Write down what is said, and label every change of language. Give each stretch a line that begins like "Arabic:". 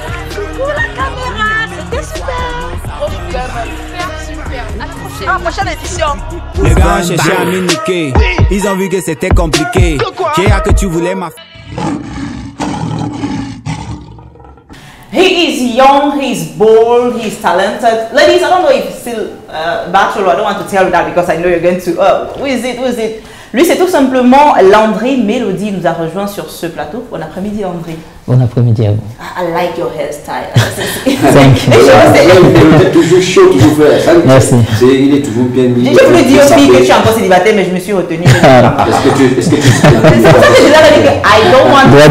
French: Coucou la caméra, c'était super. Super. À la prochaine. À la prochaine édition. Les gars ont cherché à m'iniquer. Ils ont vu que c'était compliqué. J'ai hâte que tu voulais ma...
English: He is young, he's bold, he's talented. Ladies, I don't know if still bachelor. I don't want to tell you that because I know you're going to. Who is it? Who is it?
French: Lui, c'est tout simplement Landry Mélodie. Nous a rejoint sur ce plateau. Bon après-midi, Landry. Bon après-midi à vous.
English: I like your hairstyle. Thank you.
French: Il est toujours chaud, toujours fait. Merci. Il est toujours bien mis. J'ai voulu dire aussi que tu es encore célibataire, mais je me suis retenue. Est-ce que tu c'est pour ça que j'ai déjà dit que
English: I don't want